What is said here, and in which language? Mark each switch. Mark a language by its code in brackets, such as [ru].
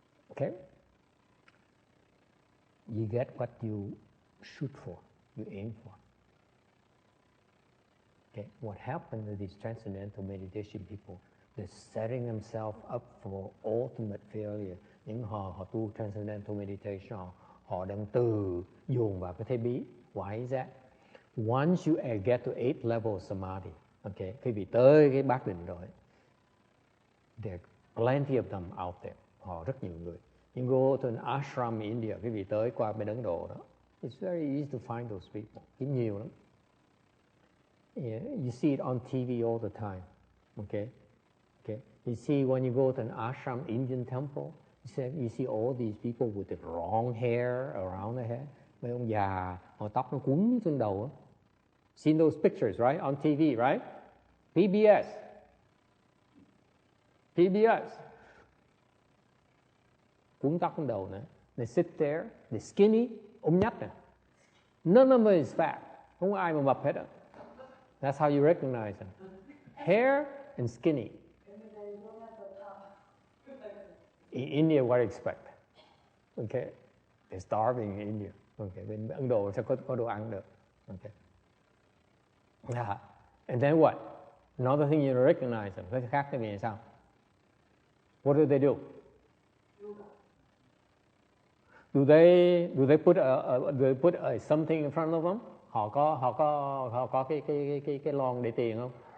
[en] Okay? You get what you shoot for, you aim for. Okay? What happened to these transcendental meditation people? They're setting themselves up for ultimate failure. [vi] Những họ tu transcendental meditation, họ đang từ dồn vào cái thế bí. [en] Why is that? Once you get to 8th level samadhi, okay, [vi] khi bị tới cái bát định rồi, [en] there are plenty of them out there. [vi] Họ rất nhiều người. [en] You go to an ashram in India, [vi] quý vị tới qua bên Ấn Độ đó, [en] it's very easy to find those people. [vi] Kiếm nhiều lắm. [en] Yeah, you see it on TV all the time. Okay? You see when you go to an ashram, Indian temple, you see all these people with the long hair around their head. [vi] Mấy ông già, họ tóc nó quấn trên đầu. [en] Seen those pictures, right? On TV, right? PBS. [vi] Quấn tóc trên đầu nữa. [en] They sit there, they're skinny, [vi] ôm nhách nè. [en] None of them is fat. [vi] Không có ai mà mập hết á. [en] That's how you recognize them. Hair and skinny. In India, what do you expect? Okay, they're starving in India. [vi] Okay, bên Ấn Độ sẽ có đồ ăn được. [en] Okay. Yeah. And then what? Another thing you recognize them. [vi] Cái khác cái gì sao? [en] What do they do? Do they put something in front of them? [vi] Họ có cái lon để tiền không?